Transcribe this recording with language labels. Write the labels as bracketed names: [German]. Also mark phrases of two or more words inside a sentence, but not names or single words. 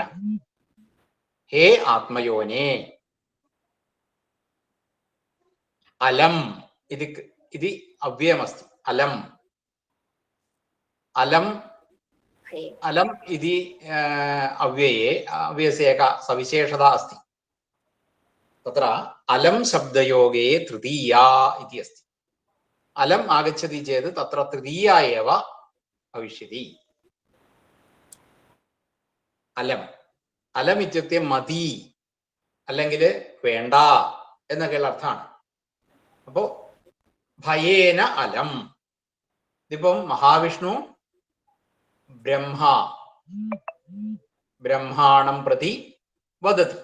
[Sanskrit] ഹേ ആത്മയോനേ. അലം ഇതി അവ്യയമസ്തി. അലം അലം അലം ഇതി അവ്യये അവ്യस्य एका सविशेषता अस्ति. तत्र अलं शब्दयोगे तृतीया इति अस्ति. अलम् आगच्छति चेत् तत्र तृतीया एव भविष्यति. അലം അലം ഇത്യുക്തെ [Malayalam] മതി അല്ലെങ്കിൽ വേണ്ട എന്നൊക്കെയുള്ള അർത്ഥമാണ്. അപ്പോ [Sanskrit] ഭയേന അലം. ഇതിപ്പം മഹാവിഷ്ണു ബ്രഹ്മാണം പ്രതി വദതി.